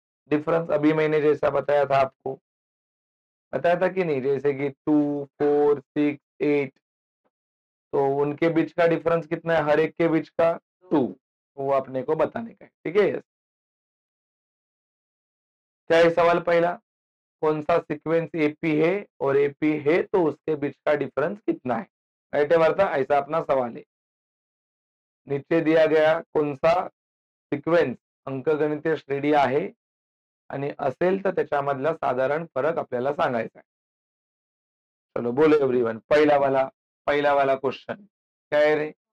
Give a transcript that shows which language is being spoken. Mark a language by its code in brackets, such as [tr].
[hi] Difference अभी मैंने जैसा बताया था आपको, बताया था कि नहीं, जैसे कि 2, 4, 6, 8, तो उनके बीच का डिफरेंस कितना है, हर एक के बीच का 2। वो अपने को बताने का है। ठीक है। क्या है सवाल पहला, कौन सा सीक्वेंस एपी है और एपी है तो उसके बीच का डिफरेंस कितना है। राइट है वार्ता, ऐसा अपना सवाल है। [mr] नीचे दिया गया कौन सा सिक्वेन्स अंकगणितीय श्रेणी आहे आणि असेल तर त्याच्यामधला साधारण फरक आपल्याला सांगायचा आहे। [hi] चलो बोलो एवरीवन, पहला वाला क्वेश्चन क्या है रे।